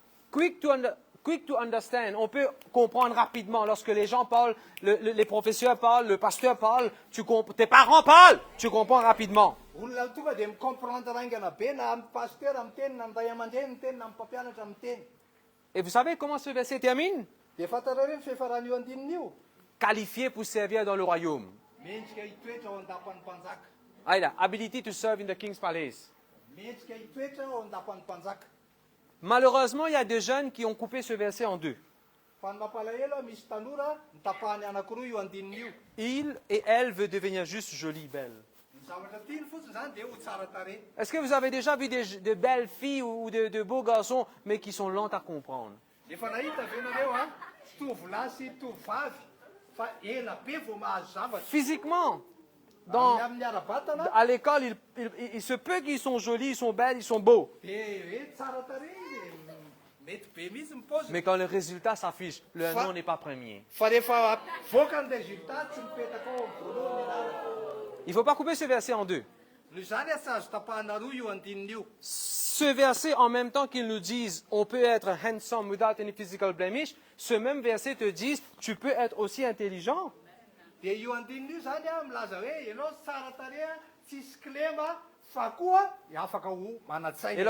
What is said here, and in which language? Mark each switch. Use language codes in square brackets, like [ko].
[en] Quick to understand, [fr] on peut comprendre rapidement lorsque les gens parlent, les professeurs parlent, le pasteur parle, tes parents parlent, tu comprends rapidement. [mg] Olona tonga dia micomprendre aingana be na amin'ny pasteur amin'ny teny na amin'ny ray aman-dreny ny teny na amin'ny mpampianatra amin'ny teny. [fr] Et vous savez comment ce verset termine? [mg] Dia fantarareo ny fihefaran'io andinin'io. [fr] Qualifié pour servir dans le royaume. [mg] Mendrika hitoetra ao an-dapan'ny mpanjaka. [en] Aïda, ability to serve in the king's palace. [mg] Mendrika hitoetra ao an-dapan'ny mpanjaka. [fr] Malheureusement, il y a des jeunes qui ont coupé ce verset en deux. [mg] Fa ny mampalahelo a misy tanora nitapahany anankiroa io andinin'io. [fr] Il et elle veut devenir juste jolie, belle. [mg] Ny zavatra tiany fotsiny zany dia ho tsara tarehy. [fr] Est-ce que vous avez déjà vu de belles filles ou de beaux garçons, mais qui sont lents à comprendre? [mg] Efa nahita ve nareo a tovolahy sy tovavy fa ela be vao mahazo zavatra [fr] Physiquement, dans, [mg] amin'ny ara-batana [fr] à l'école, il se peut qu'ils sont jolis, ils sont belles, ils sont beaux. [mg] de hoe tsara tarehy de mety be mihitsy ny paoziny [fr] Mais quand le résultat s'affiche, le nom n'est pas premier. [mg] fa rehefa voaka ny résultat tsy mipetaka ao amin'ny voalohany ianarana [fr] Il ne faut pas couper ce verset en deux. [mg] noho izany a tsy azo tapahana roa io andininy io [fr] Ce verset, en même temps qu'ils nous disent on peut être [en] handsome without any physical blemish, [fr] ce même verset te dit tu peux être aussi intelligent. [mg] de io andininy io zany a milaza hoe ianao tsara tarehy a tsisy klema fa koa afaka ho manatsaina